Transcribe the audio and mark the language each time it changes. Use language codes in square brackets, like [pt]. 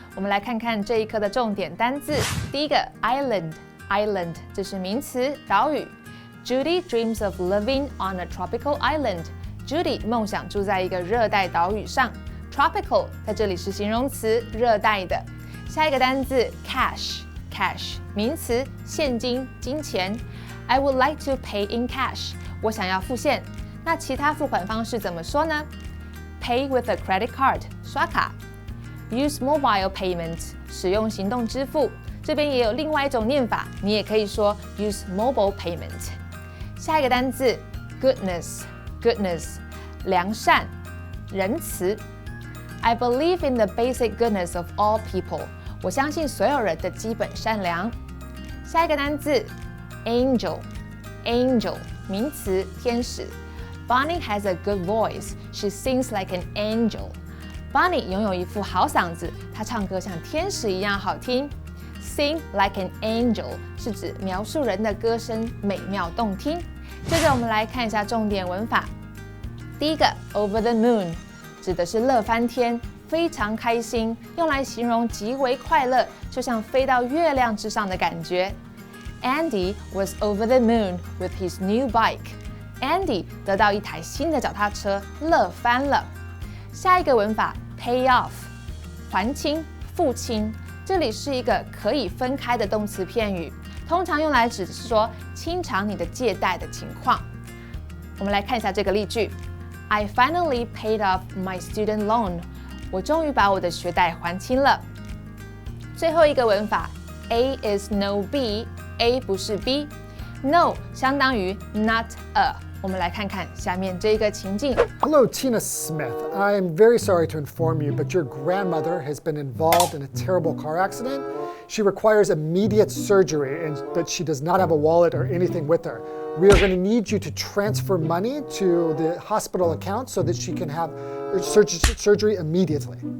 [zh] 我们来看看这一课的重点单字。第一个 island， 这是名词，岛屿。 [en] Judy dreams of living on a tropical island. [zh] Judy 梦想住在一个热带岛屿上。Tropical 在这里是形容词，热带的。下一个单字 cash， 名词，现金、金钱。 [en] I would like to pay in cash. [zh] 我想要付现。那其他付款方式怎么说呢？ [en] Pay with a credit card， [zh] 刷卡。 [en] Use mobile payment， [zh] 使用行动支付。这边也有另外一种念法，你也可以说 [en] use mobile payment。 [zh] 下一个单字 goodness， 良善、仁慈。 [en] I believe in the basic goodness of all people。 [zh] 我相信所有人的基本善良。下一个单字 angel， 名词，天使。 [en] Bonnie has a good voice. She sings like an angel. [zh] Bonnie 拥有一副好嗓子，她唱歌像天使一样好听。 [en] Sing like an angel [zh] 是指描述人的歌声美妙动听。接着我们来看一下重点文法。第一个 [en] over the moon [zh] 指的是乐翻天，非常开心，用来形容极为快乐，就像飞到月亮之上的感觉。 [en] Andy was over the moon with his new bike.Andy [zh] 得到一台新的脚踏车，乐翻了。下一个文法 [en] pay off， [zh] 还清、付清，这里是一个可以分开的动词片语，通常用来指的是说清偿你的借贷的情况。我们来看一下这个例句 ： [en] I finally paid off my student loan。 [zh] 我终于把我的学贷还清了。最后一个文法 [en] A is no B， [zh] A 不是 B。No 相当于 not a。我们来看看下面这个情境。 [en] Hello, Tina Smith. I am very sorry to inform you, but your grandmother has been involved in a terrible car accident. She requires immediate surgery, but she does not have a wallet or anything with her. We are going to need you to transfer money to the hospital account so that she can have surgery immediately.